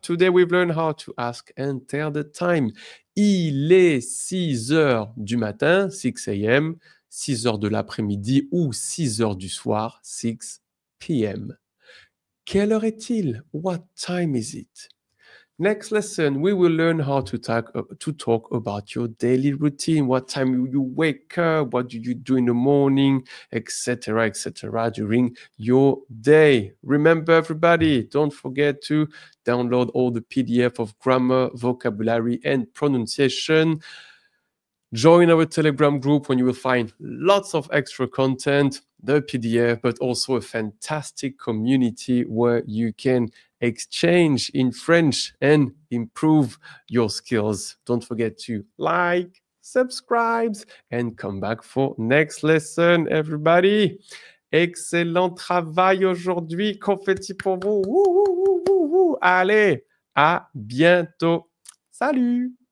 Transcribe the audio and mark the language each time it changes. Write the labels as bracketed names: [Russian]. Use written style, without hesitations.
[English] Today we've learned how to ask and tell the time. [French] Il est 6 heures du matin, 6 a.m., 6 heures de l'après-midi ou 6 heures du soir, 6 p.m. Quelle heure est-il? [English] What time is it? Next lesson, we will learn how to talk about your daily routine. What time you wake up, what do you do in the morning, etc., during your day. Remember, everybody, don't forget to download all the PDF of grammar, vocabulary, and pronunciation. Join our Telegram group when you will find lots of extra content, the PDF, but also a fantastic community where you can exchange in French and improve your skills. Don't forget to like, subscribe, and come back for next lesson, everybody. [French] Excellent travail aujourd'hui. Confetti pour vous. Allez, à bientôt. Salut!